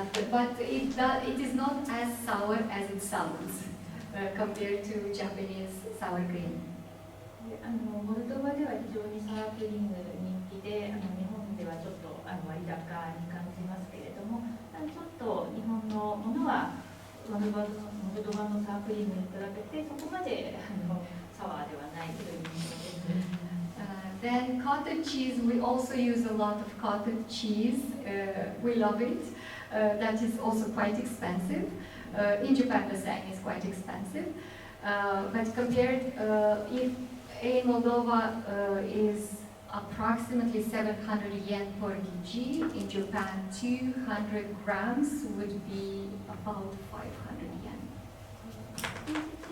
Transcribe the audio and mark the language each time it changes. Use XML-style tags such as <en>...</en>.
<en>But it is not as sour as it sounds compared to Japanese sour cream.</en> <ja>モルドバでは非常にサワークリーム人気で、日本ではちょっと割高に感じますけれども、ちょっと日本のものはモルドバのサワークリームに比べてそこまでサワーではないという印象です。</ja> <en>Then cottage cheese, we also use a lot of cottage cheese. We love it. That is also quite expensive. In Japan, the same is quite expensive. But compared, if a Moldova is approximately 700 yen per kg, in Japan 200 grams would be about 500 yen.</en>